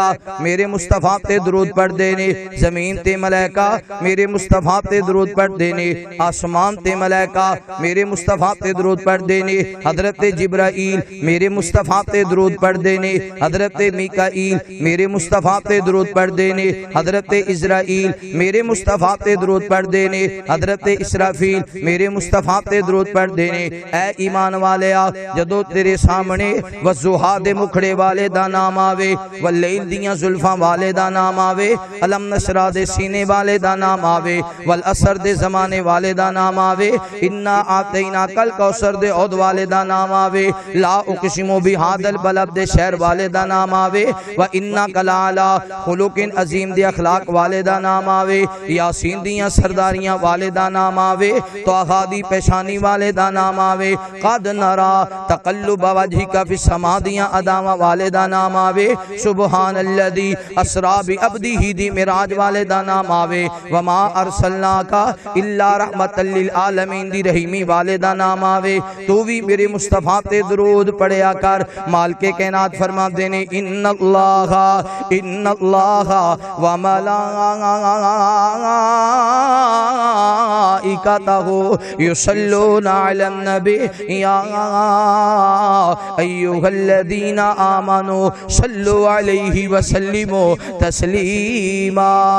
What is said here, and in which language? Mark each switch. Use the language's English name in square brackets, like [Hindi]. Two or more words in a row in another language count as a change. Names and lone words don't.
[Punjabi] میرے مصطفیٰ تے درود پڑھ دینے زمین تے ملائکہ میرے مصطفیٰ تے درود پڑھ دینے آسمان تے ملائکہ میرے مصطفیٰ تے درود پڑھ دینے حضرت جبرائیل میرے مصطفیٰ تے درود پڑھ دینے حضرت میکائیل میرے مصطفیٰ تے درود پڑھ دینے حضرت اسرائیل میرے مصطفیٰ تے درود پڑھ دینے حضرت اسرافیل میرے مصطفیٰ تے درود پڑھ دینے اے ایمان والے جدو تیرے سامنے والضحیٰ دے مکھڑے والے دا نام آوے واللیل دیاں زلفاں والے دا نام آوے [Arabic] علم نشرہ [Punjabi] دے سینے والے دا نام آوے والعصر دے زمانے والے دا نام آوے [Arabic] انا آتینا کل کوثر [Punjabi] دے عود والے دا نام آوے [Arabic] لا اقسمو بہذا البلد [Punjabi] دے شہر والے دا نام آوے [Arabic] وَإِنَّكَ لَعَلَىٰ خُلُقٍ عظیم [Punjabi] دے اخلاق والے دا نام آوے یاسین دیاں سرداریاں والے دا نام آوے طٰہٰ دی پیشانی والے دا نام آوے [Arabic] قَدْ نَرَىٰ تَقَلُّبَ وَجْهِكَ فِي السَّمَاءِ [Punjabi] دیاں اداواں والے دا نام آوے [Arabic] سبحان الذی اسریٰ بعبدہ [Punjabi] دی معراج والے دا نام آوے [Arabic] وَمَا أَرْسَلْنَاكَ إِلَّا رَحْمَةً لِلْعَالَمِينَ [Punjabi] دی رحیمی والے دا نام آوے تو بھی میرے مصطفیٰ تے درود پڑھیا کر مال کے کائنات فرما دینے [Arabic] ان اللہ وملائکتہ یصلون علی النبی یا ایہا الذین آمنوا صلوا علیہ وسلموا تسلیما